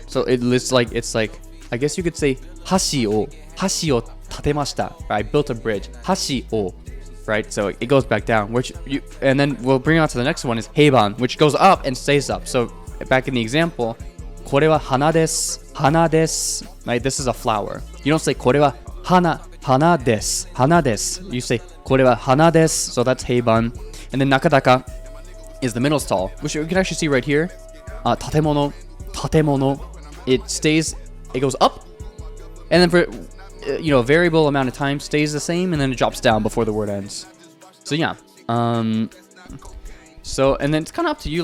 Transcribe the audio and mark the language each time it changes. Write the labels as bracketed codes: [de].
[en] So it's like, I guess you could say, [ja] hashi o tatemashita, [en] right? I built a bridge. Hashi o. Right, so it goes back down, and then we'll bring it on to the next one is heiban, which goes up and stays up. So back in the example, [ja] これは花です, 花です, [en] right? This is a flower. You don't say [ja] これは花です, 花です. [en] You say [ja] これは花です. [en] So that's heiban, and then nakadaka is the middle stall, which you can actually see right here. Tatemono, it goes up, and then for a variable amount of time stays the same, and then it drops down before the word ends. So yeah, so and then it's kind of up to you.